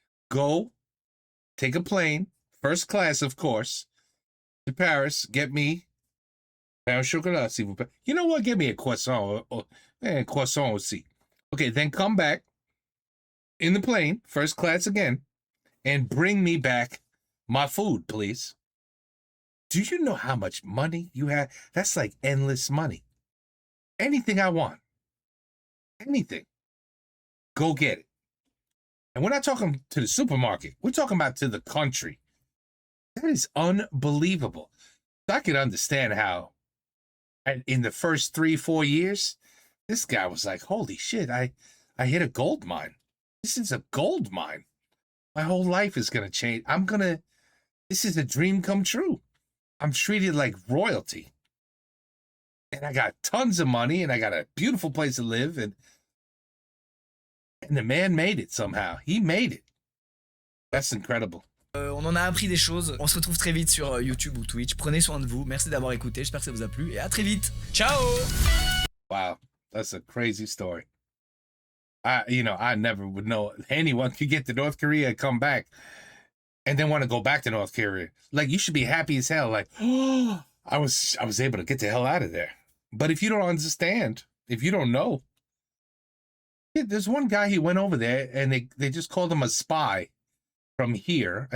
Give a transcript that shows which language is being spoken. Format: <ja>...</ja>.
<en>Go, take a plane, first class, of course, to Paris. Get me pain au chocolat,</en> <fr>s'il vous plaît.</fr> <en>You know what? Get me a croissant.</en> <fr>Croissant aussi.</fr> <en>Okay, then come back in the plane, first class again, and bring me back my food, please. Do you know how much money you have? That's like endless money. anything I want. Anything. Go get it. And we're not talking to the supermarket. We're talking about to the country. That is unbelievable. I can understand how in the first 3-4 years, this guy was like, holy shit, I hit a gold mine. This is a gold mine. My whole life is going to change. This is a dream come true. I'm treated like royalty. And I got tons of money and I got a beautiful place to live. And the man made it somehow. He made it. That's incredible.</en> <fr>On en a appris des choses. On se retrouve très vite sur YouTube ou Twitch. Prenez soin de vous. Merci d'avoir écouté. J'espère que ça vous a plu. Et à très vite. Ciao!</fr> <en>Wow. That's a crazy story. I never would know anyone could get to North Korea and come back and then want to go back to North Korea. Like, you should be happy as hell. Like, oh, I was able to get the hell out of there. But if you don't understand, if you don't know, there's one guy, he went over there and they just called him a spy from here.</en>